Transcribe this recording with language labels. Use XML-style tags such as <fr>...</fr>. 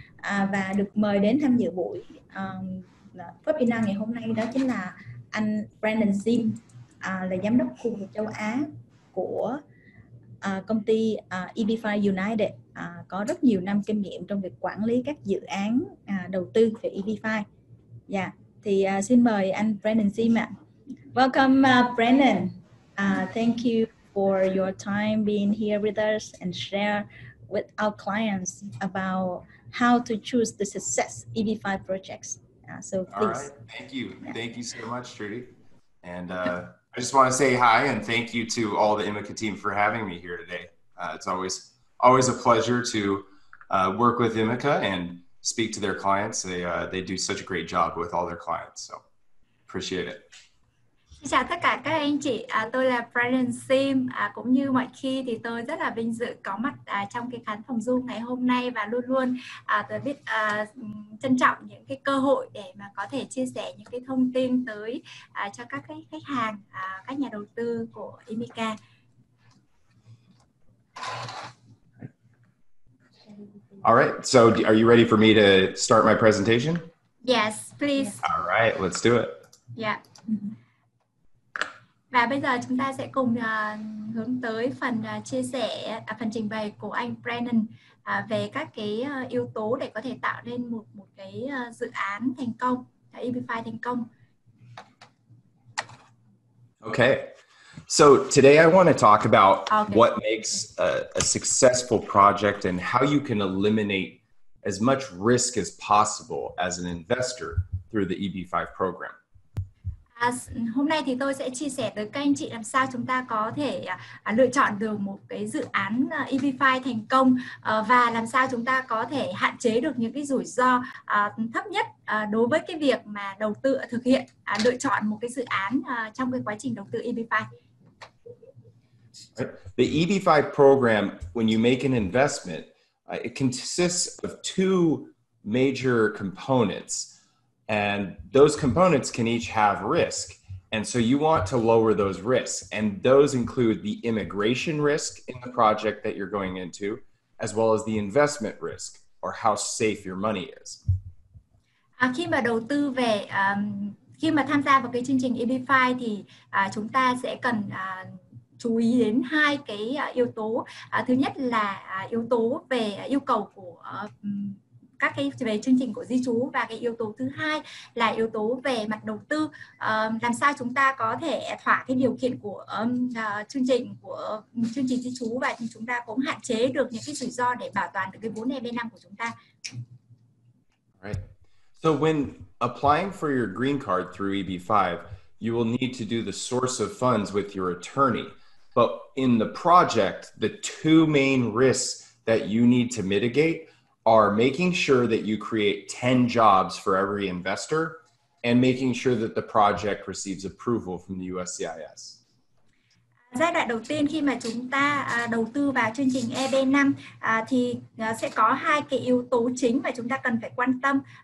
<vi>Và được mời đến tham dự buổi webinar ngày hôm nay đó chính là anh Brennan Sim, là giám đốc khu vực Châu Á của công ty EB5 United, có rất nhiều năm kinh nghiệm trong việc quản lý các dự án đầu tư về EB5. Thì xin mời anh Brennan Sim ạ.</vi> <en>Welcome, Brennan. Thank you for your time being here with us and share with our clients about how to choose the success EB5 projects. So please. All right, thank you. Thank you so much, Trudy. And I just want to say hi and thank you to all the ImmiCa team for having me here today. It's always a pleasure to work with ImmiCa and speak to their clients. They do such a great job with all their clients, so appreciate it.</en> <vi>Xin chào tất cả các anh chị, tôi là Brennan Sim. Cũng như mọi khi thì tôi rất là vinh dự có mặt trong cái khán phòng Zoom ngày hôm nay và luôn luôn tôi biết trân trọng những cái cơ hội để mà có thể chia sẻ những cái thông tin tới cho các cái khách hàng, các nhà đầu tư của ImmiCa.</vi> <en>All right, so are you ready for me to start my presentation? Yes, please. All right, let's do it. Yeah.</en> <vi>Và bây giờ chúng ta sẽ cùng hướng tới phần chia sẻ, phần trình bày của anh Brennan về các cái yếu tố để có thể tạo nên một cái dự án thành công, EB5 thành công.</vi> <en>Okay, so today I want to talk about what makes a successful project and how you can eliminate as much risk as possible as an investor through the EB5 program.</en> <vi>Hôm nay thì tôi sẽ chia sẻ tới các anh chị làm sao chúng ta có thể lựa chọn được một cái dự án EB5 thành công và làm sao chúng ta có thể hạn chế được những cái rủi ro thấp nhất đối với cái việc mà đầu tư thực hiện lựa chọn một cái dự án trong cái quá trình đầu tư EB5.</vi> <en>The EB5 program, when you make an investment, it consists of two major components. And those components can each have risk. And so you want to lower those risks. And those include the immigration risk in the project that you're going into, as well as the investment risk, or how safe your money is.</en> <vi>Khi mà đầu tư về, khi mà tham gia vào cái chương trình EB5 thì chúng ta sẽ cần chú ý đến hai cái yếu tố. Thứ nhất là yếu tố về yêu cầu của các cái về chương trình của di trú, và cái yếu tố thứ hai là yếu tố về mặt đầu tư, làm sao chúng ta có thể thỏa cái điều kiện của chương trình di trú và chúng ta cũng hạn chế được những cái rủi ro để bảo toàn được cái vốn EB5 của chúng ta.</vi> <en>Right. So when applying for your green card through EB5, you will need to do the source of funds with your attorney. But in the project, the two main risks that you need to mitigate are making sure that you create 10 jobs for every investor and making sure that the project receives approval from the USCIS.</en> <vi>Giai đoạn đầu tiên khi mà chúng ta đầu tư vào chương trình EB5 thì sẽ có hai cái yếu tố chính mà chúng ta cần phải quan tâm.</vi>